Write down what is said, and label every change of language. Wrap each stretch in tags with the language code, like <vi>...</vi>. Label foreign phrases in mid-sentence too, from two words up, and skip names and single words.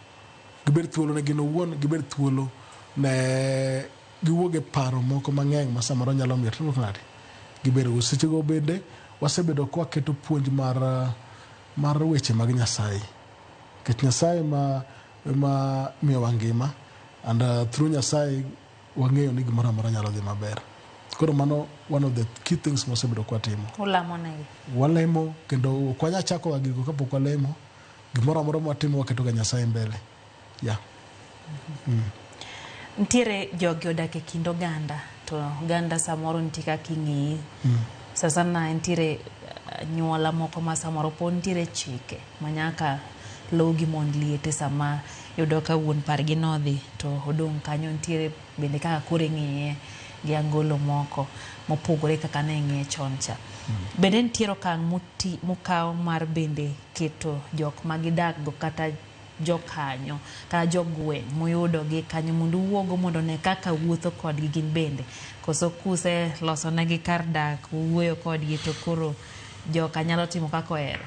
<luo>ne gin owuon gibed thuolo ne giwuoge paro moko mang'eny ma samoro nyalo miyo timo nade gibedo seche go bende wasebedo kwa keto puonj mar weche mag Nyasaye nikech Nyasaye ma miyo wa ngima</luo> <en>and through</en> <luo>Nyasaye wang'eyo ni gimoro amora nyalo dhi maber. Koro mano</luo> <en>one of the key things</en> <luo>mosebedo kwa timo. Ulamo negi. Walemo kendo ok wanya chako wa gigo kapok walemo. Gimoro amora mwatimo waketo ga Nyasaye mbele.</luo> <en>Yeah.</en> <luo>Ntiere jogi odak e kind oganda to oganda samoro nitie kaka ing'ii.</luo> <sw>Sasa na</sw> <luo>ntiere nyuola moko ma samoro pod ntiere chike manyaka logi mond liete sama yudo ka wuon pargi nodhi to odong' kanyo ntiere bende kaka kore ng'iye gi angolo moko mopogore kaka ne ng'iye chon cha. Bende ntiere okang' mukaw mar bende keto jok magidak go kata jokanyo kata jogweng' muyudo gi kanyo mondo uwuogo mondo ne kaka wuotho kodgi gin bende koso kuse loso negi kar dak wuoyo kodgi to koro joka nyalo timo kako ohero.</luo>